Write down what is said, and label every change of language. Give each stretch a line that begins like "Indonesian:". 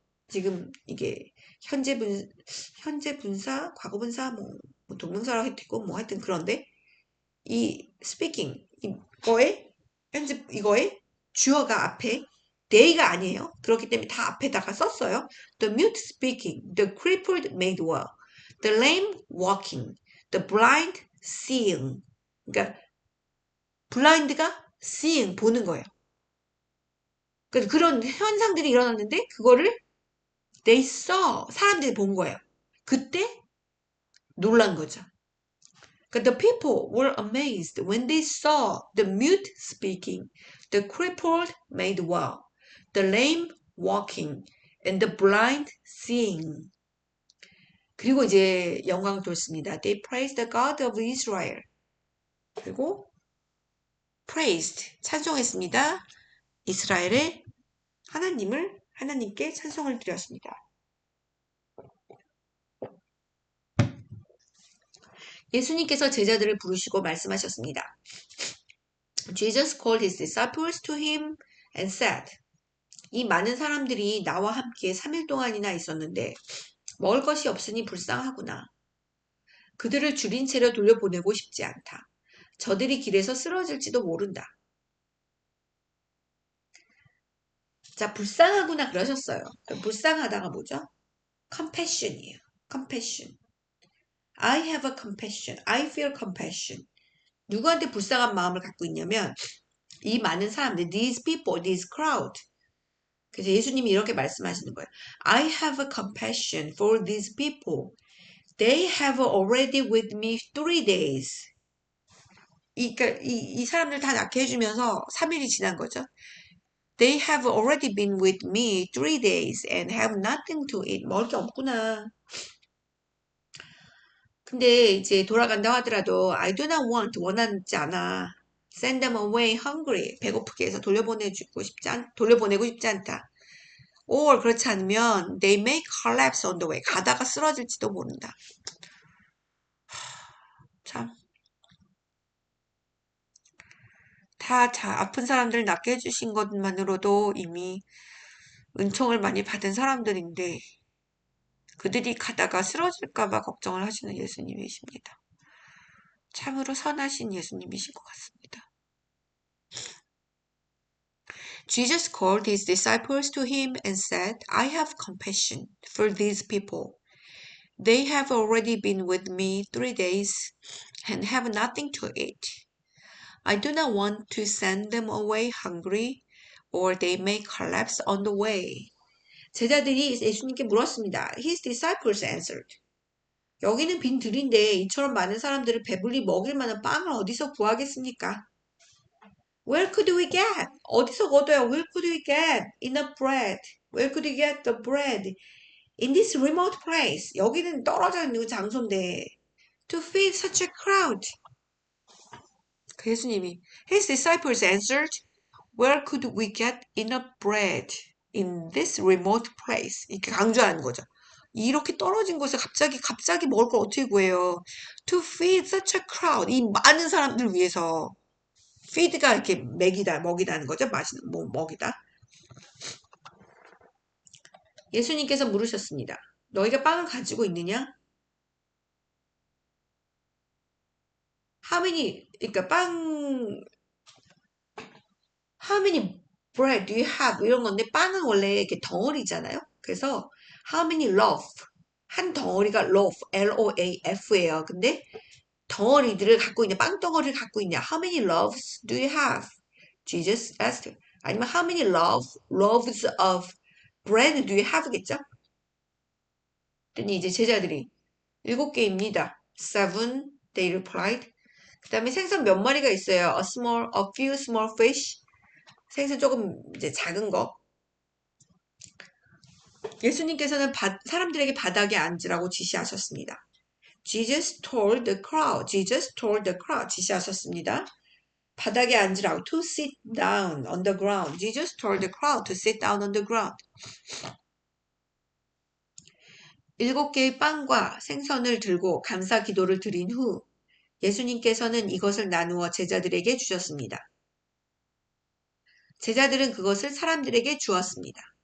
Korean: 지금 이게 현재 분사, 과거 분사 뭐 동명사라고 해도 되고 뭐 하여튼 그런데 이 speaking 이거에 현재 이거에 주어가 앞에 they가 아니에요. 그렇기 때문에 다 앞에다가 썼어요.
English: The mute speaking, the crippled made well, the lame walking, the blind seeing.
Korean: 그러니까 blind가 seeing 보는 거예요. 그러니까 그런 현상들이 일어났는데 그거를
English: they saw
Korean: 사람들이 본 거예요. 그때 놀란 거죠.
English: The people were amazed when they saw the mute speaking, the crippled made well, the lame walking, and the blind seeing.
Korean: 그리고 이제 영광을 돌습니다.
English: They praised the God of Israel.
Korean: 그리고 praised, 찬송했습니다. 이스라엘의 하나님께 찬송을 드렸습니다. 예수님께서 제자들을 부르시고 말씀하셨습니다.
English: Jesus called his disciples to him and said,
Korean: 이 많은 사람들이 나와 함께 3일 동안이나 있었는데 먹을 것이 없으니 불쌍하구나. 그들을 줄인 채로 돌려보내고 싶지 않다. 저들이 길에서 쓰러질지도 모른다. 자, 불쌍하구나 그러셨어요. 불쌍하다가 뭐죠?
English: compassion이에요. compassion. I have a compassion. I feel compassion.
Korean: 누구한테 불쌍한 마음을 갖고 있냐면 이 많은 사람들,
English: these people, this crowd.
Korean: 그래서 예수님이 이렇게 말씀하시는 거예요.
English: I have a compassion for these people. They have already with me 3 days.
Korean: 그러니까 이 사람들 다 낫게 해주면서 3일이 지난 거죠.
English: They have already been with me 3 days and have nothing to eat.
Korean: 먹을 게 없구나. 근데 이제 돌아간다 하더라도
English: I do not want,
Korean: 원하지 않아.
English: Send them away hungry.
Korean: 배고프게 해서 돌려보내고 싶지 않다.
English: Or
Korean: 그렇지 않으면
English: they may collapse on the way.
Korean: 가다가 쓰러질지도 모른다. 참. 아픈 사람들 낫게 해주신 것만으로도 이미 은총을 많이 받은 사람들인데 그들이 가다가 쓰러질까봐 걱정을 하시는 예수님이십니다. 참으로 선하신 예수님이신 것 같습니다.
English: Jesus called his disciples to him and said, I have compassion for these people. They have already been with me 3 days and have nothing to eat. I do not want to send them away hungry, or they may collapse on the way.
Korean: 제자들이 예수님께 물었습니다.
English: His disciples answered.
Korean: 여기는 빈 들인데 이처럼 많은 사람들을 배불리 먹일 만한 빵을 어디서 구하겠습니까?
English: Where could we get?
Korean: 어디서 얻어요?
English: Where could we get enough bread? Where could we get the bread? In this remote place.
Korean: 여기는 떨어져 있는 장소인데.
English: To feed such a crowd.
Korean: 그 예수님이
English: His disciples answered, Where could we get enough bread in this remote place?
Korean: 이렇게 강조하는 거죠. 이렇게 떨어진 곳에 갑자기 먹을 걸 어떻게 구해요?
English: To feed such a crowd.
Korean: 이 많은 사람들 위해서. feed가 이렇게 먹이다는 거죠. 먹이다. 예수님께서 물으셨습니다. 너희가 빵을 가지고 있느냐? 그러니까
English: how many bread do you have?
Korean: 이런 건데 빵은 원래 이렇게 덩어리잖아요.
English: 그래서 how many loaf?
Korean: 한 덩어리가 loaf, L-O-A-F예요. 근데 덩어리들을 갖고 있냐, 빵 덩어리를 갖고 있냐.
English: How many loaves do you have? Jesus asked.
Korean: 아니면
English: how many loaves of bread do you have겠죠?
Korean: 그랬더니 이제 제자들이 7개입니다.
English: 7, they replied.
Korean: 그 다음에 생선 몇 마리가 있어요.
English: a few small fish.
Korean: 생선 조금 이제 작은 거. 예수님께서는 사람들에게 바닥에 앉으라고 지시하셨습니다.
English: Jesus told the crowd
Korean: 지시하셨습니다. 바닥에 앉으라고
English: to sit down on the ground. Jesus told the crowd to sit down on the ground.
Korean: 7개의 빵과 생선을 들고 감사 기도를 드린 후 예수님께서는 이것을 나누어 제자들에게 주셨습니다. 제자들은 그것을 사람들에게 주었습니다.